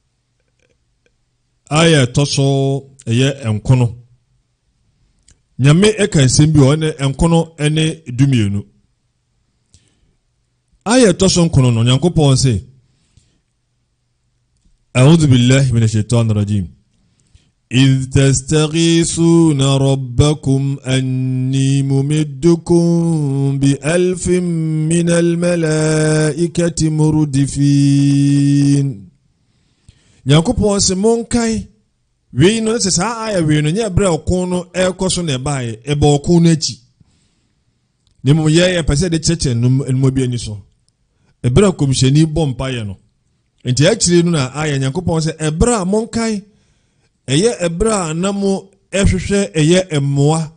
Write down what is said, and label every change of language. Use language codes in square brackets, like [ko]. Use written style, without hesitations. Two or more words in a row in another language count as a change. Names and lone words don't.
[ak] aya ɛtɔ so ɛyɛ ɛnkono nyame ɛka nsɛm bi ɔne ɛnkono ɛne dumienu aya ɛtɔ so nkono no Nyankopɔn sɛ [ar] أعوذ بالله من الشيطان الرجيم إذ تستغيثون ربكم أني ممدكم ب1000 من الملائكة مردفين. [ak] Nyankopɔn sɛ monkae wei no sɛ saa aya wei no nyɛ berɛ ɔko no ɛkɔ so na ɛbaeɛ ɛbɛ ɔko no akyi ne mmom yɛpɛ sɛ de kyerɛkyerɛ nnommɔ bi ani so ɛberɛ a kɔmhyɛni bɔ mpaeɛ no nti akyire no na aya Nyankopɔn sɛ ɛberɛ a monkae ɛyɛ ɛberɛ a na mo ɛhwehwɛ ɛyɛ ɛmmoa